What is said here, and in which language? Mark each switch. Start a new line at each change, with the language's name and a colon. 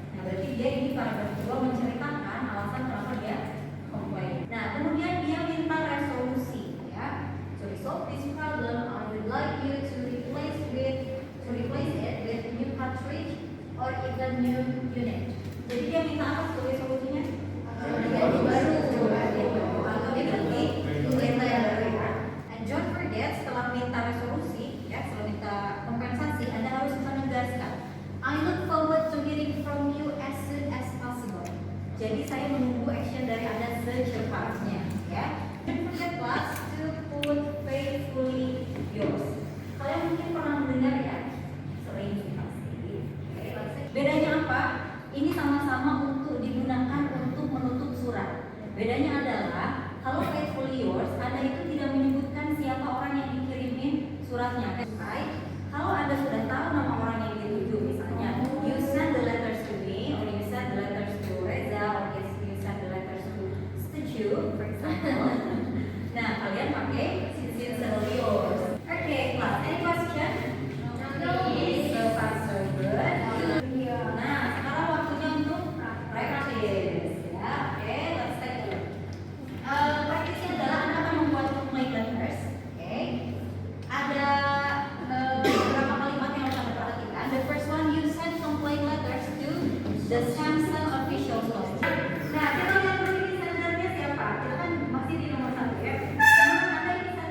Indonesian: Nah, berarti dia ini paragraf 2 menceritakan alasan kenapa dia komplain. Nah, kemudian dia minta resolusi, ya.
English: To resolve this problem, I would like you to replace it with new cartridge or even new unit.
Indonesian: Jadi dia minta apa sebagai solusinya? Ganti baru. Atau diganti kereta yang baru ya.
English: And don't forget,
Indonesian: setelah minta resolusi, ya, setelah minta kompensasi, Anda harus menegaskan
English: I look forward to hearing from you as soon as possible.
Indonesian: Jadi saya menunggu action dari Anda secepatnya, ya.
English: Don't forget class to put faithfully yours.
Indonesian: Kalian mungkin pernah mendengar ya, sering sih pasti. Bedanya apa? Ini sama-sama untuk digunakan untuk menutup surat. Bedanya adalah kalau faithfully yours, Anda itu tidak menyebutkan siapa orang yang dikirimin suratnya. Kalau Anda sudah tahu nama orang yang dituju, misalnya
English: you send the letters to me, or you send the letters to Reza, or you send the letters to Stu, for example.
Indonesian: Nah, kalian pakai
English: sincerely yours. Okay, class. Any question? No. So far so good.
Indonesian: Nah, sekarang waktunya untuk practice. Ya, oke,
English: let's take a look.
Indonesian: Practice-nya adalah Anda akan membuat complaint letters. Oke. Ada beberapa kalimat yang harus Anda perhatikan.
English: The first one, you send complaint letters to the Samsung official store.
Indonesian: Nah, kita lihat dulu ini sendernya siapa. Kita kan masih di nomor 1 ya. Anda ini